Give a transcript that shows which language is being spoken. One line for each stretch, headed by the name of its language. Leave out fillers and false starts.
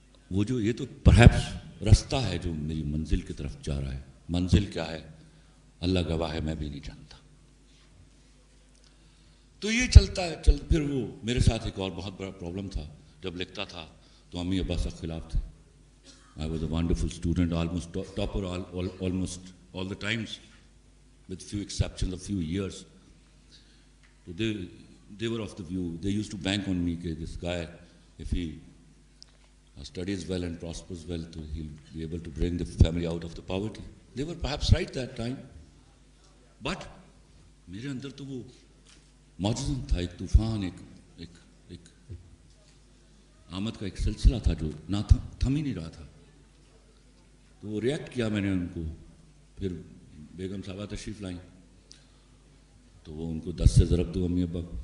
Urdu: وہ جو یہ تو پرہیپس رستہ ہے جو میری منزل کی طرف جا رہا ہے. منزل کیا ہے اللہ گواہ ہے, میں بھی نہیں جانتا. تو یہ چلتا ہے پھر وہ میرے ساتھ ایک اور بہت بڑا پرابلم تھا. جب لکھتا تھا تو امی ابا سب خلاف تھے.
English: I was a wonderful student, almost topper almost all the times, with few exceptions, a few years. So they were of the view, they used to bank on me, that this guy, if he studies well and prospers well, he'll be able to bring the family out of the poverty. They were perhaps right that time. But
Urdu: میرے اندر تو وہ معجزہ تھا, ایک طوفان, ایک آمد کا ایک سلسلہ تھا جو نہ تھم ہی نہیں رہا تھا. تو وہ ریئیکٹ کیا میں نے ان کو. پھر بیگم صاحبہ تشریف لائیں تو وہ ان کو 10 سے ضرب دو امی ابا.